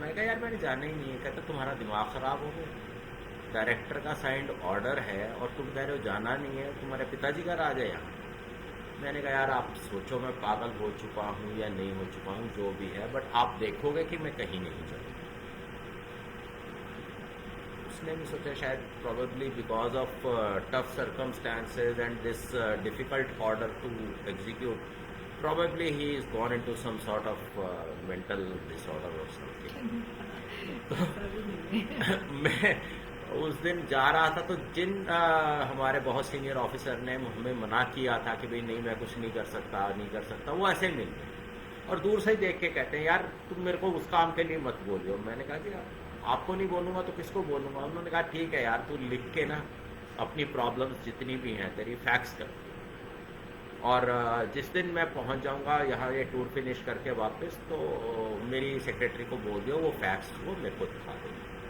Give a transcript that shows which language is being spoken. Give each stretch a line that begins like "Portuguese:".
Hindi: मैं कहा यार मैंने जाना ही नहीं है। कहता तुम्हारा दिमाग खराब हो गया, डायरेक्टर का साइंड ऑर्डर है और तुम कह रहे हो जाना नहीं है, तुम्हारे पिताजी का राज है यहाँ। मैंने कहा यार आप सोचो मैं पागल हो चुका हूँ या नहीं हो चुका हूँ, जो भी है, बट आप देखोगे कि मैं कहीं नहीं जाऊँगा। उसने भी सोचा शायद
English: probably because of tough circumstances and this difficult order to execute, probably he is gone into some sort of mental disorder or something.
Hindi: तो मैं उस दिन जा रहा था तो जिन हमारे बहुत सीनियर ऑफिसर ने हमें मना किया था कि भाई नहीं मैं कुछ नहीं कर सकता, वो ऐसे मिल गए और दूर से ही देख के कहते हैं यार तुम मेरे को उस काम के लिए मत बोलियो। मैंने कहा कि आपको नहीं बोलूँगा तो किसको बोलूँगा। उन्होंने कहा ठीक है यार तू लिख के ना अपनी प्रॉब्लम्स जितनी भी हैं तेरी फैक्स कर, और जिस दिन मैं पहुंच जाऊंगा यहाँ ये टूर फिनिश करके वापस तो मेरी सेक्रेटरी को बोल दियो वो फैक्स वो मेरे को दिखा देगी।